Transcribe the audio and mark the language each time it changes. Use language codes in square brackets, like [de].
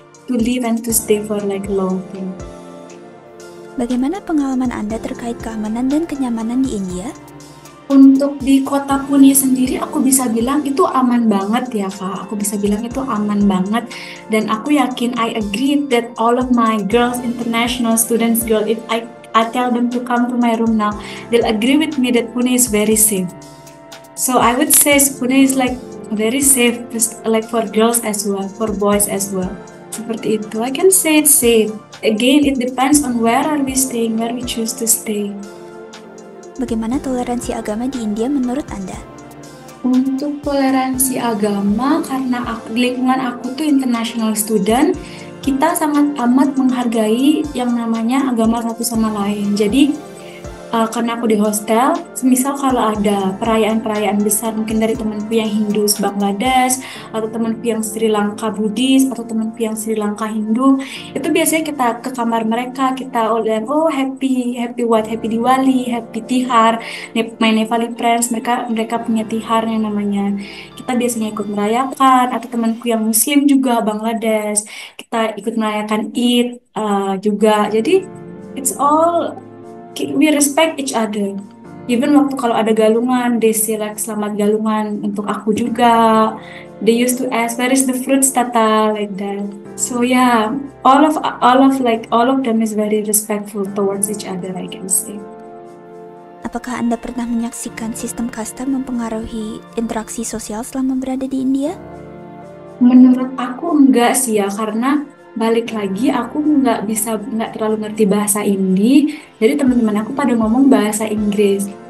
[en] To live and to stay for like a long time. [id] Bagaimana pengalaman Anda terkait keamanan dan kenyamanan di India? Untuk di kota Pune sendiri, aku bisa bilang itu aman banget ya Kak. Aku bisa bilang itu aman banget. Dan aku yakin, [en] I agree that all of my girls, international students, if I tell them to come to my room now, they'll agree with me that Pune is very safe. So I would say Pune is like very safe, just like for girls as well, for boys as well. [id] Seperti itu. [en] I can say it's safe. Again, it depends on where are we staying, where we choose to stay. [id] Bagaimana toleransi agama di India menurut Anda? Untuk toleransi agama, karena di lingkungan aku tuh international student, kita sangat amat menghargai yang namanya agama satu sama lain. Jadi, karena aku di hostel, misal kalau ada perayaan-perayaan besar mungkin dari temanku yang Hindu Bangladesh, atau temanku yang Sri Lanka Buddhis, atau temanku yang Sri Lanka Hindu, itu biasanya kita ke kamar mereka, kita [en] happy what, happy Diwali, happy Tihar, my Nepali friends, [id] mereka punya Tihar yang namanya. Kita biasanya ikut merayakan, atau temanku yang Muslim juga Bangladesh, kita ikut merayakan Eid juga. Jadi [en] it's all we respect each other. Even [id] waktu kalau ada galungan, [en] they say like [id] selamat galungan untuk aku juga. [en] They used to ask where is the fruits tata, like that. So yeah, all of them is very respectful towards each other, I can say. [id] Apakah Anda pernah menyaksikan sistem kasta mempengaruhi interaksi sosial selama berada di India? Menurut aku enggak sih ya, karena balik lagi aku nggak terlalu ngerti bahasa Hindi, jadi teman-teman aku pada ngomong bahasa Inggris.